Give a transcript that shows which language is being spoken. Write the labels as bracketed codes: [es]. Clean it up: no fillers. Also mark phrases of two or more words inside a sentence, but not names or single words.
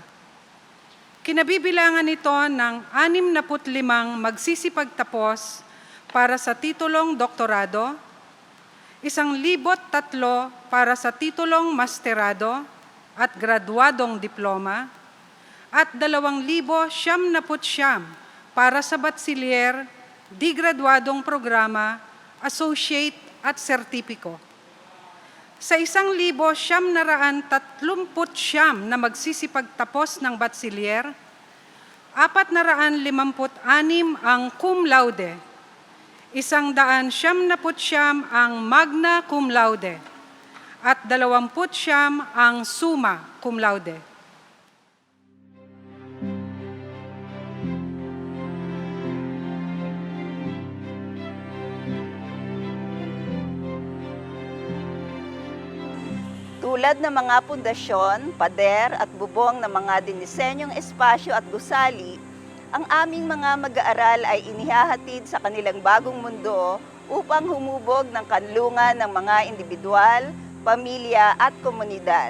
[tl] Kinabibilangan ito ng 65 magsisipagtapos para sa titulong doktorado, 1,003 para sa titulong masterado at graduadong diploma, at 2,099 para sa bachelier, di graduadong programa, associate at sertipiko. Sa 1,939 na magsisipagtapos ng bachelier, 456 ang [la] cum laude, [tl] 199 ang [la] magna cum laude, [tl] at 20 ang [la] summa cum laude. [tl] Tulad ng mga pundasyon, pader at bubong ng mga dinisenyong espasyo at gusali, ang aming mga mag-aaral ay inihahatid sa kanilang bagong mundo upang humubog ng kanlungan ng mga individual, pamilya at komunidad.